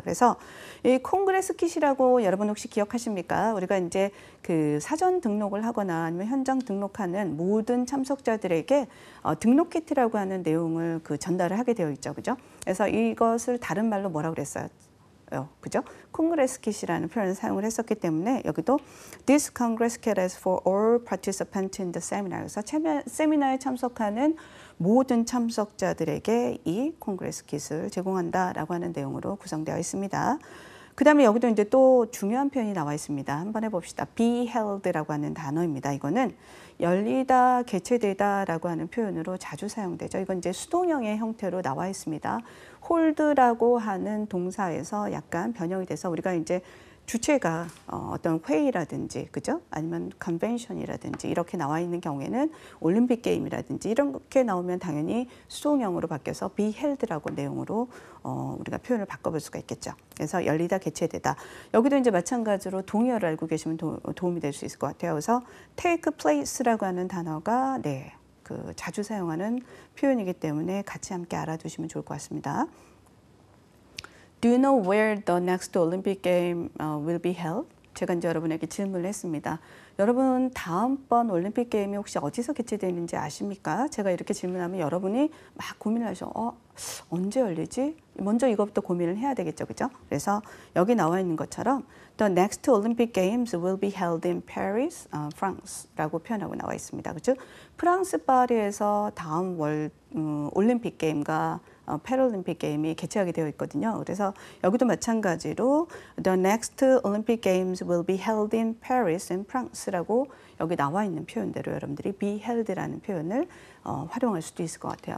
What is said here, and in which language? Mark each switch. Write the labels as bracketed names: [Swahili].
[Korean] 그래서 이 콩그레스 킷이라고 여러분 혹시 기억하십니까? 우리가 이제 그 사전 등록을 하거나 아니면 현장 등록하는 모든 참석자들에게 등록 키트라고 하는 내용을 그 전달을 하게 되어 있죠. 그죠? 그래서 이것을 다른 말로 뭐라고 그랬어요? 그죠? [English] Congress kit [Korean] 이라는 표현을 사용을 했었기 때문에 여기도 [English] This Congress kit is for all participants in the seminar. [Korean] 그래서 세미나에 참석하는 모든 참석자들에게 이 콩그레스 킷을 제공한다라고 하는 내용으로 구성되어 있습니다. 그 다음에 여기도 이제 또 중요한 표현이 나와 있습니다. 한번 해봅시다. be held라고 하는 단어입니다. 이거는 열리다, 개최되다라고 하는 표현으로 자주 사용되죠. 이건 이제 수동형의 형태로 나와 있습니다. hold라고 하는 동사에서 약간 변형이 돼서 우리가 이제 주체가 어떤 회의라든지, 그죠? 아니면 컨벤션이라든지 이렇게 나와 있는 경우에는 올림픽 게임이라든지 이렇게 나오면 당연히 수동형으로 바뀌어서 be held라고 내용으로 우리가 표현을 바꿔볼 수가 있겠죠. 그래서 열리다, 개최되다. 여기도 이제 마찬가지로 동의어를 알고 계시면 도움이 될 수 있을 것 같아요. 그래서 take place라고 하는 단어가 그 자주 사용하는 표현이기 때문에 같이 함께 알아두시면 좋을 것 같습니다. [English] Do you know where the next Olympic game will be held? [Korean] 제가 이제 여러분에게 질문을 했습니다. 여러분 다음번 올림픽 게임이 혹시 어디서 개최되는지 아십니까? 제가 이렇게 질문하면 여러분이 막 고민을 하셔. 언제 열리지? 먼저 이것부터 고민을 해야 되겠죠, 그죠? 그래서 여기 나와 있는 것처럼 [English] The next Olympic Games will be held in Paris, France [Korean] 라고 표현하고 나와 있습니다. 그죠? 프랑스 파리에서 다음 올림픽 게임과 패럴림픽 게임이 개최하게 되어 있거든요. 그래서 여기도 마찬가지로 [English] The next Olympic Games will be held in Paris and France [Korean] 라고 여기 나와 있는 표현대로 여러분들이 be held라는 표현을 활용할 수도 있을 것 같아요.